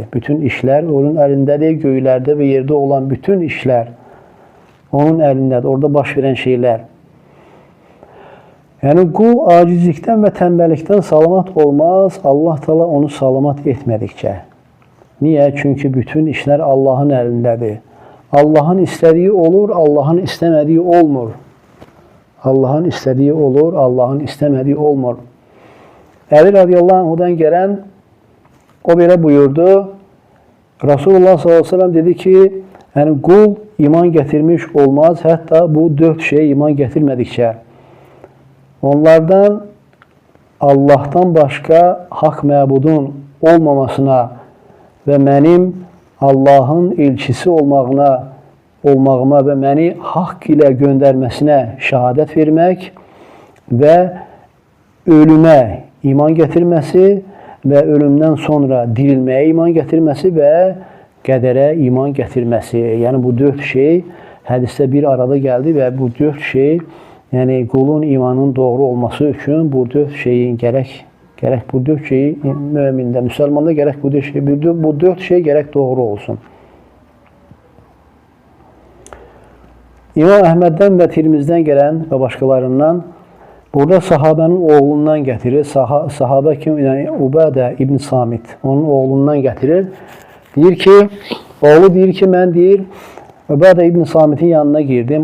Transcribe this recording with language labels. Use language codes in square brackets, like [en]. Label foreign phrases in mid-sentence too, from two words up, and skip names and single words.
[az] Bütün işlər onun əlindədir. Göylərdə və yerdə olan bütün işlər onun əlindədir. Orada baş verən şeylər. Yəni qul acizlikdən və tənbəllikdən salamat olmaz, Allah Taala onu salamat etmədikcə. [tr] Niye? Çünkü bütün işler Allah'ın elindedir. Allah'ın istediği olur, Allah'ın istemediği olmur. Allah'ın istediği olur, Allah'ın istemediği olmur. Ali [ar] radıyallahu anhu'dan [tr] gelen o belə buyurdu. Resulullah [ar] sallallahu aleyhi ve sellem [tr] dedi ki, yani kul iman getirmiş olmaz, hatta bu 4 şeye iman getirmedikçe. [az] Onlardan Allah'tan başka hak məbudun olmamasına ve mənim Allah'ın elçisi olmağıma ve məni haqq ilə göndərməsinə şəhadət vermək [tr] ve ölüme iman getirmesi [az] ve [tr] ölümden sonra [az] dirilməyə iman getirmesi ve qədərə iman getirmesi. [tr] Yani bu 4 şey hədisdə bir arada geldi ve bu 4 şey, yani kulun imanın doğru olması üçün bu 4 şeyin gerek bu 4 şeyi müminde, Müslümanda gerek bu 4 şey gerek doğru olsun. [az] İmam Əhməddən və Tirmizdən gələn və başqalarından burada sahabənin oğlundan gətirir. Sahabə kim? Yani Ubadə ibn Samit. Onun oğlundan gətirir. Oğlu deyir ki, mən deyir, Ubadə ibn Samit'in yanına girdim.